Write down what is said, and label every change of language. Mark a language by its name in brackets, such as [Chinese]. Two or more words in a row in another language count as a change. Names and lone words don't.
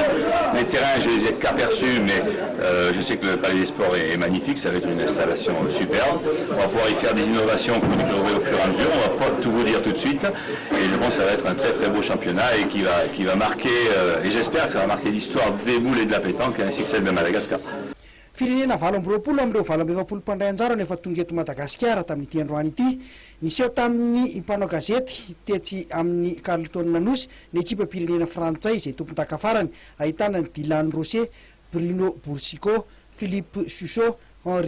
[French] Les terrains, je les ai qu'aperçus, mais je sais que le Palais des Sports est magnifique, ça va être une installation superbe. On va pouvoir y faire des innovations qu'on découvrir au fur et à mesure, on ne va pas tout vous dire tout de suite. Et je pense que ça va être un très très beau championnat et qui va marquer, et j'espère que ça va marquer l'histoire des boules et de la pétanque ainsi que celle de Madagascar. [Malagasy] Firenena valo amby roapolo amin'ireo valo amby efapolo mpandray anjara no efa tonga eto Madagasikara tamin'ity androany ity. Niseho tamin'ny mpanao gazety tetsy amin'ny Carlton Nanosy ny ekipa pirenena frantsay izay tompon-daka farany ahitana ny Dylan Rosset, Bruno Boursicot, Philippe Chuchot, Henri